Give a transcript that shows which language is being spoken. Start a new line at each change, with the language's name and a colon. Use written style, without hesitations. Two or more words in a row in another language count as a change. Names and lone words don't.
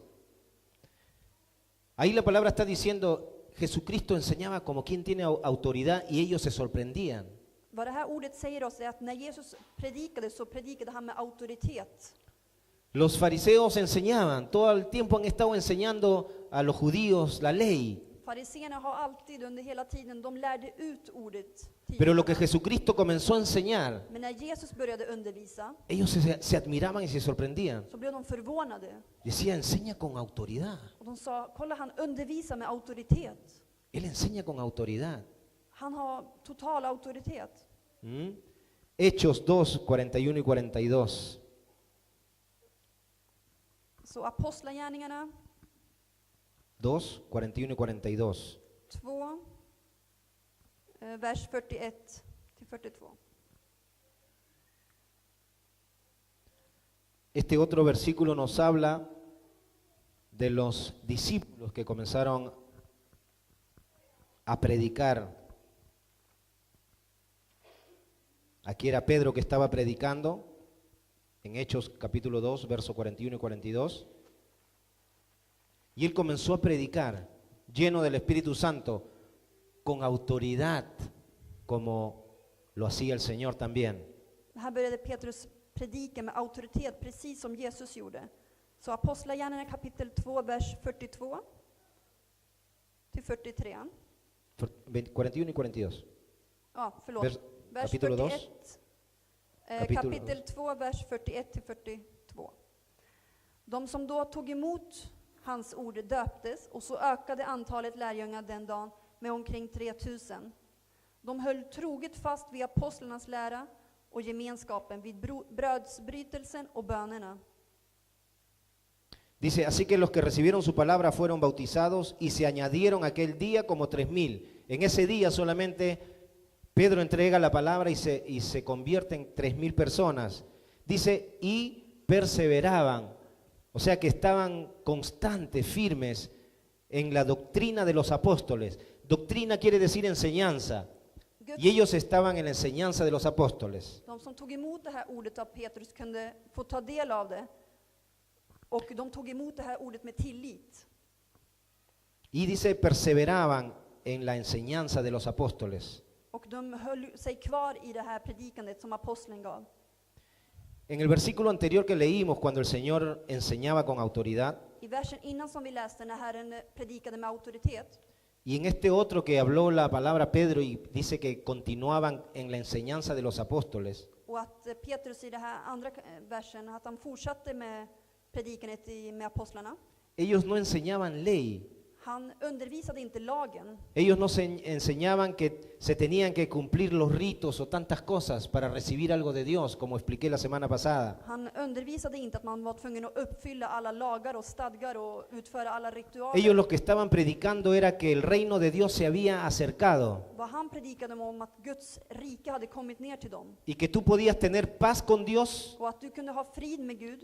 Spanish: Ahí la palabra está diciendo, Jesucristo enseñaba como quien tiene autoridad y ellos se sorprendían.
Swedish: Vad det här ordet säger oss är att när Jesus predikade så predikade han med auktoritet.
Spanish: Los fariseos enseñaban, todo el tiempo han estado enseñando a los judíos la ley.
Swedish: Fariséerna har alltid under hela tiden, de lärde ut ordet.
Spanish: Pero lo que Jesucristo comenzó a enseñar,
Swedish: Men när Jesus började undervisa
Spanish: ellos se admiraban y se sorprendían.
Swedish: så blev de förvånade.
Spanish: Decía, enseña con autoridad.
Swedish: Och de sa, kolla han undervisar med auktoritet.
Spanish: Él enseña con autoridad.
Swedish: Han har total auktoritet.
Spanish: ¿Mm? Hechos 2, 41 y 42.
Swedish: Så Apostlagärningarna
Spanish: 2, 41 y 42.
Swedish: 2, vers 41 till 42.
Spanish: Este otro versículo nos habla de los discípulos que comenzaron a predicar. Aquí era Pedro que estaba predicando, en Hechos capítulo 2, versos 41 y 42. Y él comenzó a predicar, lleno del Espíritu Santo, con autoridad, como lo hacía el Señor también.
Swedish: Här började Petrus predika med auktoritet, precis som Jesus gjorde. Så Apostlagärningarna kapitel 2, vers 42 till 43.
Spanish: 41 y 42.
Swedish: Ja, förlåt. Vers
Spanish: Capítulo 2.
Swedish: 41. Kapitel 2, vers 41 till 42. De som då tog emot hans ord döptes, och så ökade antalet lärjungar den dagen med omkring 3000. De höll troget fast vid apostlarnas lära och gemenskapen, vid brödsbrytelsen och bönerna.
Spanish: Dice, así que los que recibieron su palabra fueron bautizados y se añadieron aquel día como 3000. En ese día solamente Pedro entrega la palabra y se convierte en 3000 personas. Dice, y perseveraban. O O sea que estaban constantes, firmes en la doctrina de los apóstoles. Doctrina quiere decir enseñanza. Y ellos estaban en la enseñanza de los apóstoles.
Swedish: De som tog emot det här ordet av Petrus kunde få ta del av det. Och de tog emot det här ordet med tillit.
Spanish: Y dice, perseveraban en la enseñanza de los apóstoles.
Swedish: Och de höll sig kvar i det här predikandet som aposteln gav.
Spanish: En el versículo anterior que leímos, cuando el Señor enseñaba con autoridad,
Swedish: I versen innan som vi läste när Herren predikade med auktoritet.
Spanish: y en este otro que habló la palabra Pedro y dice que continuaban en la enseñanza de los apóstoles,
Swedish: Och att Petrus i det här andra versen, att han fortsatte med predikandet med apostlarna.
Spanish: ellos no enseñaban ley.
Swedish: Han undervisade inte lagen.
Spanish: Ellos no enseñaban que se tenían que cumplir los ritos o tantas cosas para recibir algo de Dios, como expliqué la semana pasada.
Swedish: Han undervisade inte att man var tvungen att uppfylla alla lagar och stadgar och utföra alla ritualer.
Spanish: Ellos lo que estaban predicando era que el reino de Dios se había acercado
Swedish: Vad han predikade om att Guds rike hade kommit ner till dem.
Spanish: y que tú podías tener paz con Dios,
Swedish: Och att du kunde ha frid med Gud.